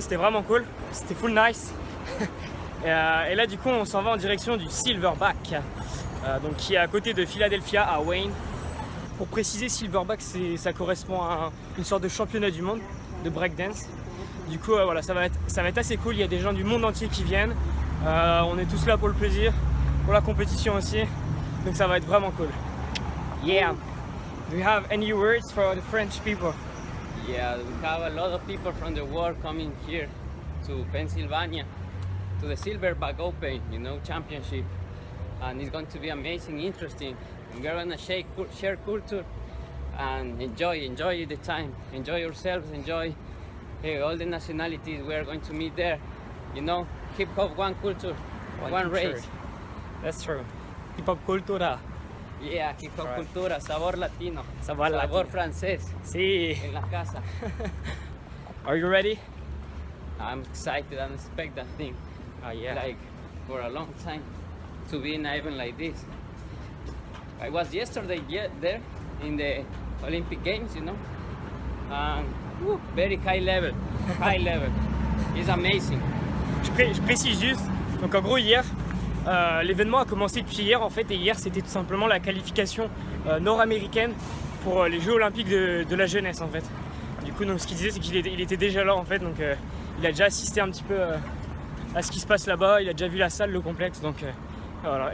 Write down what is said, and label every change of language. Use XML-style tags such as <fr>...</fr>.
<fr>C'était vraiment cool, c'était full nice. Et là du coup on s'en va en direction du Silverback, donc qui est à côté de Philadelphia à Wayne. Pour préciser, Silverback ça correspond à une sorte de championnat du monde de breakdance. Du coup voilà, ça va être assez cool, il y a des gens du monde entier qui viennent. On est tous là pour le plaisir, pour la compétition aussi, donc ça va être vraiment cool.</fr> <en>Yeah. Do you have any words for the French people? Yeah, we have a lot of people from the world coming here to Pennsylvania, to the Silverback Open, championship. And it's going to be amazing, interesting. We're gonna share culture and enjoy the time. Enjoy yourselves, enjoy all the nationalities we are going to meet there. You know, hip hop, one culture, one race. That's true. Hip hop cultura. Yeah, hip hop Right.</en> <es>cultura, sabor latino, Sabor latino. francés Sí. en la casa.</es> <en>Are you ready? I'm excited and expect that thing. Oh yeah. Like for a long time to be in an event like this. I was yesterday there in the Olympic Games, you know, and very high level, high level. It's amazing.</en> <fr>Je précise juste, donc en gros hier, l'événement a commencé depuis hier en fait, et hier c'était tout simplement la qualification nord-américaine pour les Jeux Olympiques de la jeunesse en fait. Du coup, donc, ce qu'il disait c'est qu'il était déjà là en fait, donc il a déjà assisté un petit peu à ce qui se passe là-bas, il a déjà vu la salle, le complexe, donc voilà.</fr>